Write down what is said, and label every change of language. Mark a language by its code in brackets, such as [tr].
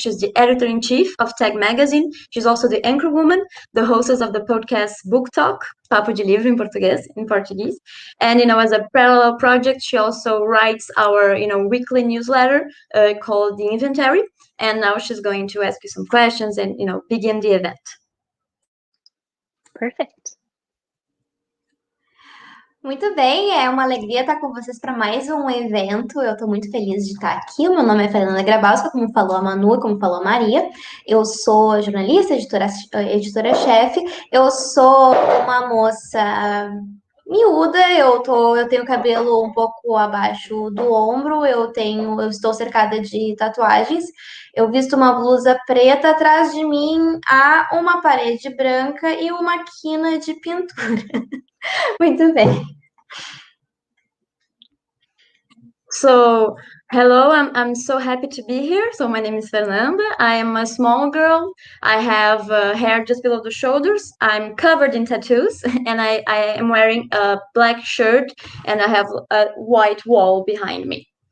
[en] She's the editor-in-chief of Tag Magazine. She's also the anchor woman, the hostess of the podcast Book Talk, Papo de Livro in Portuguese. And, as a parallel project, she also writes our, weekly newsletter called The Inventory. And now she's going to ask you some questions and, begin the event. Perfect. [pt] Muito bem, é uma alegria estar com vocês para mais um evento. Eu estou muito feliz de estar aqui. O meu nome é Fernanda Grabowska, como falou a Manu, como falou a Maria. Eu sou jornalista, editora-chefe. Eu sou uma moça miúda, eu tenho cabelo um pouco abaixo do ombro, eu estou cercada de tatuagens. Eu visto uma blusa preta, atrás de mim há uma parede branca e uma quina de pintura. Muito bem. [en] So, hello, I'm so happy to be here. So my name is Fernanda. I am a small girl. I have hair just below the shoulders. I'm covered in tattoos and I am wearing a black shirt and I have a white wall behind me.